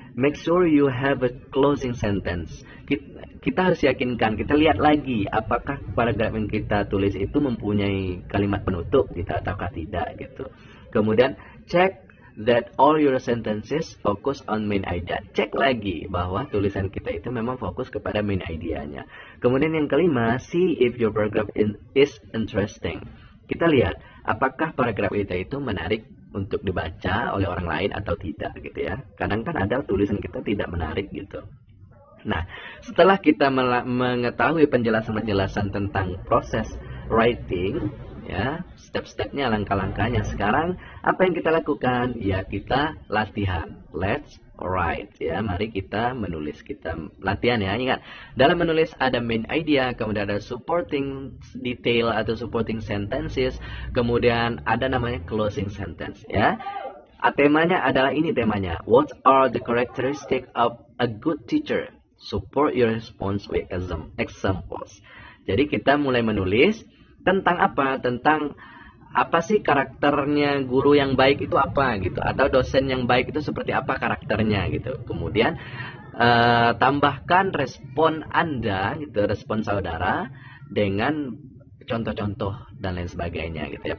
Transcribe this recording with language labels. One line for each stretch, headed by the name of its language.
English: make sure you have a closing sentence.
Indonesian: Kita harus yakinkan, kita lihat lagi apakah paragraf yang kita tulis itu mempunyai kalimat penutup gitu ataukah tidak gitu. Kemudian
English: check that all your sentences focus on main idea.
Indonesian: Cek lagi bahwa tulisan kita itu memang fokus kepada main idea-nya. Kemudian yang kelima,
English: see if your paragraph is interesting.
Indonesian: Kita lihat apakah paragraf kita itu menarik untuk dibaca oleh orang lain atau tidak gitu ya. Kadang kan ada tulisan kita tidak menarik gitu. Nah, setelah kita mengetahui penjelasan-penjelasan tentang proses writing, ya, step-stepnya, langkah-langkahnya, sekarang apa yang kita lakukan? Ya, kita latihan.
English: Let's write,
Indonesian: ya. Mari kita menulis, kita latihan ya. Ingat, dalam menulis ada main idea, kemudian ada supporting detail atau supporting sentences, kemudian ada namanya closing sentence, ya. Temanya adalah ini temanya.
English: What are the characteristics of a good teacher? Support your response with examples.
Indonesian: Jadi kita mulai menulis tentang apa? Tentang apa sih karakternya guru yang baik itu apa gitu, atau dosen yang baik itu seperti apa karakternya gitu. Kemudian tambahkan respon Anda gitu, respon saudara dengan contoh-contoh dan lain sebagainya gitu ya.